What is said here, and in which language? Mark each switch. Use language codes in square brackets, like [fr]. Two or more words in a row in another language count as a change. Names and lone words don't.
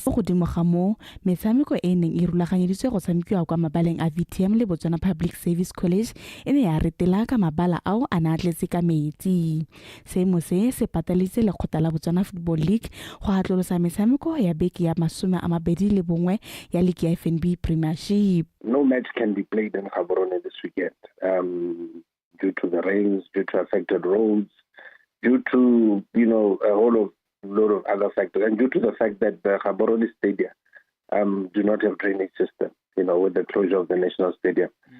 [tn] Go godimo ga mo metshameko e neng e rulaganyeditswe go tshamekiwa kwa mabaleng a VTM le Botswana Public Service College e ne ya retela ka mabala ao a na tletse ka metsi. Seemo se patalitse lekgotla la Botswana Football League go atlolosa metshameko ya beke ya 21 ya league ya FNB Premiership. [en] No match can be played in Gaborone this weekend due to the rains, due to affected roads, due to a whole lot of other factors, and due to the fact that the Gaborone Stadium do not have drainage system, with the closure of the National Stadium.